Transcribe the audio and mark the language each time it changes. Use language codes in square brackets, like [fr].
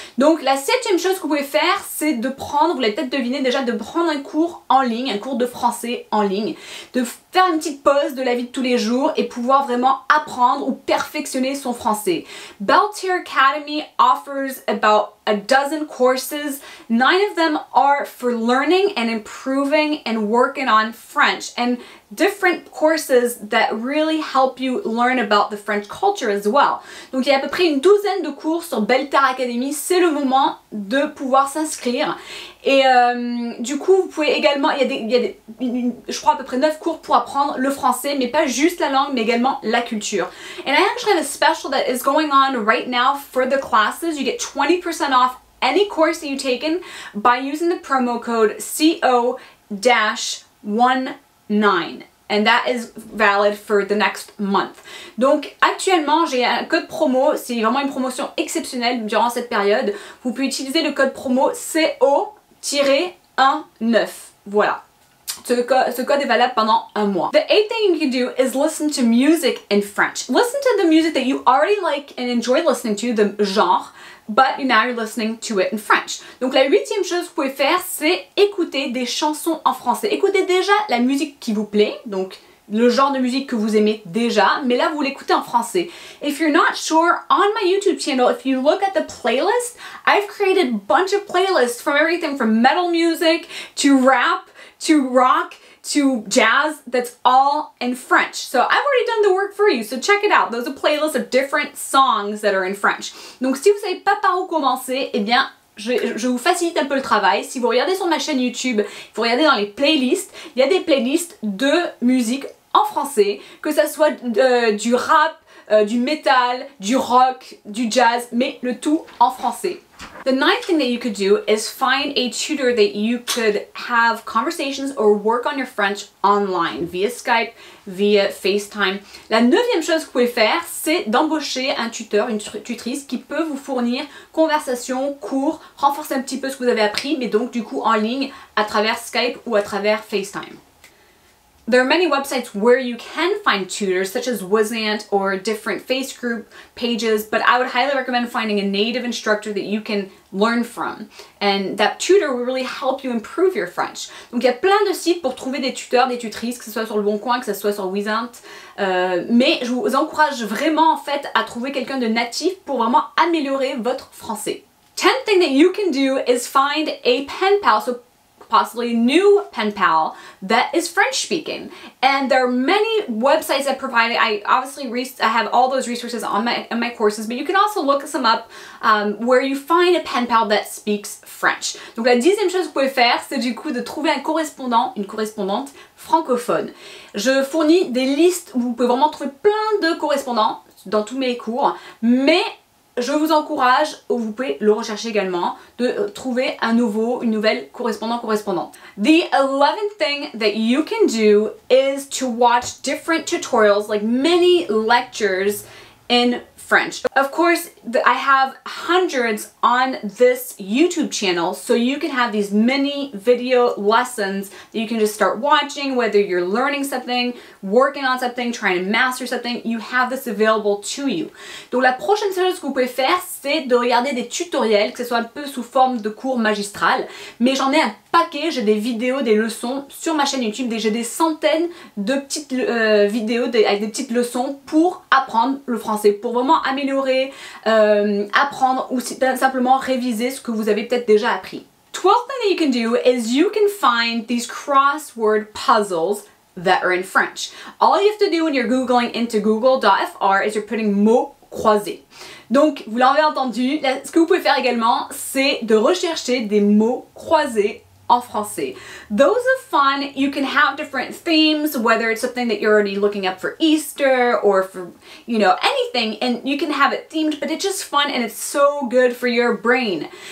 [fr] Donc la septième chose que vous pouvez faire, c'est de prendre, vous l'avez peut-être deviné déjà, de prendre un cours en ligne, un cours de français en ligne, de faire une petite pause de la vie de tous les jours et pouvoir vraiment apprendre ou perfectionner son français. [en] Belle Terre Academy offers about a dozen courses. 9 of them are for learning and improving and working on French, and different courses that really help you learn about the French culture as well. [fr] Donc il y a à peu près une douzaine de cours sur Belle Terre Academy, c'est le moment de pouvoir s'inscrire. Et du coup vous pouvez également, je crois à peu près 9 cours pour apprendre le français, mais pas juste la langue, mais également la culture. [en] And I actually have a special that is going on right now for the classes. You get 20% off any course that you've taken by using the promo code CO-19. And that is valid for the next month. [fr] Donc actuellement j'ai un code promo, c'est vraiment une promotion exceptionnelle durant cette période. Vous pouvez utiliser le code promo CO-19. Voilà. Ce code est valable pendant un mois. [en] The eighth thing you can do is listen to music in French. Listen to the music that you already like and enjoy listening to, the genre, but now you're listening to it in French. [fr] Donc la huitième chose que vous pouvez faire, c'est écouter des chansons en français. Écoutez déjà la musique qui vous plaît, donc le genre de musique que vous aimez déjà, mais là vous l'écoutez en français. [en] If you're not sure, on my YouTube channel, if you look at the playlist, I've created a bunch of playlists from everything from metal music to rap to rock to jazz, that's all in French. So I've already done the work for you, so check it out. Those are playlists of different songs that are in French. [fr] Donc si vous savez pas par où commencer, eh bien je vous facilite un peu le travail. Si vous regardez sur ma chaîne YouTube, vous regardez dans les playlists, il y a des playlists de musique en français, que ça soit du rap, du metal, du rock, du jazz, mais le tout en français. [en] The ninth thing that you could do is find a tutor that you could have conversations or work on your French online, via Skype, via FaceTime. [fr] La neuvième chose que vous pouvez faire, c'est d'embaucher un tuteur, une tutrice qui peut vous fournir conversations, cours, renforcer un petit peu ce que vous avez appris, mais donc du coup en ligne à travers Skype ou à travers FaceTime. [en] There are many websites where you can find tutors, such as Amusantes or different face group pages, but I would highly recommend finding a native instructor that you can learn from. And that tutor will really help you improve your French. [fr] Donc il y a plein de sites pour trouver des tuteurs, des tutrices, que ce soit sur le Bon Coin, que ce soit sur Amusantes. Mais je vous encourage vraiment en fait à trouver quelqu'un de natif pour vraiment améliorer votre français. [en] 10th thing that you can do is find a pen pal. So possibly a new pen pal that is French speaking, and there are many websites that provide it. I have all those resources on my courses, but you can also look some up where you find a pen pal that speaks French. [fr] Donc la dixième chose que vous pouvez faire, c'est du coup de trouver un correspondant, une correspondante francophone. Je fournis des listes où vous pouvez vraiment trouver plein de correspondants dans tous mes cours, mais je vous encourage, ou vous pouvez le rechercher également, de trouver une nouvelle correspondante. [en] The 11th thing that you can do is to watch different tutorials, like mini lectures in French. Of course, I have hundreds on this YouTube channel, so you can have these mini video lessons that you can just start watching, whether you're learning something, working on something, trying to master something, you have this available to you. [fr] Donc la prochaine chose que vous pouvez faire, c'est de regarder des tutoriels, que ce soit un peu sous forme de cours magistral, mais j'en ai un paquet, j'ai des vidéos, des leçons sur ma chaîne YouTube, j'ai des centaines de petites vidéos avec des petites leçons pour apprendre le français, pour vraiment améliorer, apprendre ou simplement réviser ce que vous avez peut-être déjà appris. [en] 12th thing that you can do is you can find these crossword puzzles that are in French. All you have to do when you're Googling into Google.fr is you're putting mots croisés. [fr] Donc, vous l'avez entendu, ce que vous pouvez faire également, c'est de rechercher des mots croisés en français. [en] Those are fun. You can have different themes, whether it's something that you're already looking up for Easter or for, you know, anything, and you can have it themed, but it's just fun and it's so good for your brain.